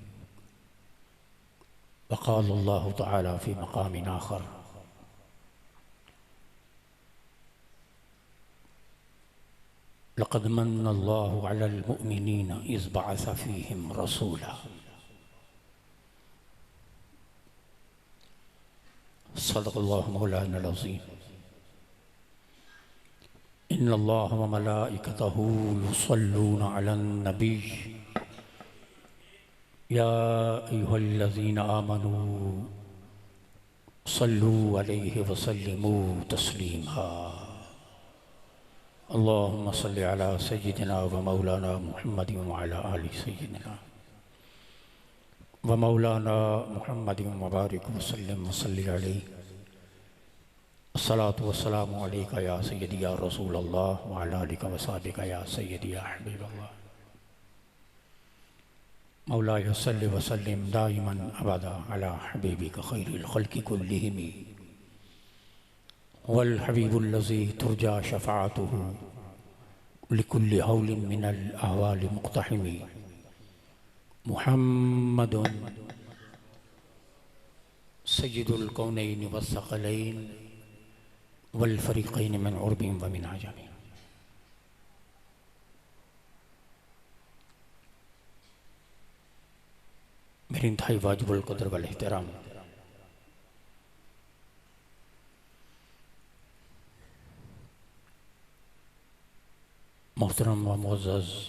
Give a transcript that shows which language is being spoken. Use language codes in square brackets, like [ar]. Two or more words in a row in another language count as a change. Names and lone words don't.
[ar] وقال الله تعالى في مقام آخر لقد من الله على المؤمنين إذ بعث فيهم رسولا. صدق الله مولانا العظيم. إن الله وملائكته يصلون على النبي يا أيها الذين آمنوا صلوا عليه وسلموا تسليما. اللهم صل على سيدنا ومولانا محمد وعلى آل سيدنا ومولانا محمد وبارك وسلم وصل عليه. الصلاة والسلام عليك يا سيدي يا رسول الله وعلى آلك وصحبك يا سيدي يا حبيب الله. مولاي صل وسلم دائما أبدا على حبيبك خير الخلق كلهم والحبيب الذي ترجى شفاعته لكل هول من الأهوال مقتحم محمد سيد الكونين والثقلين والفريقين من عرب ومن عجم. [ur] میرے انتہائی واجب القدر والاحترام محترم و معزز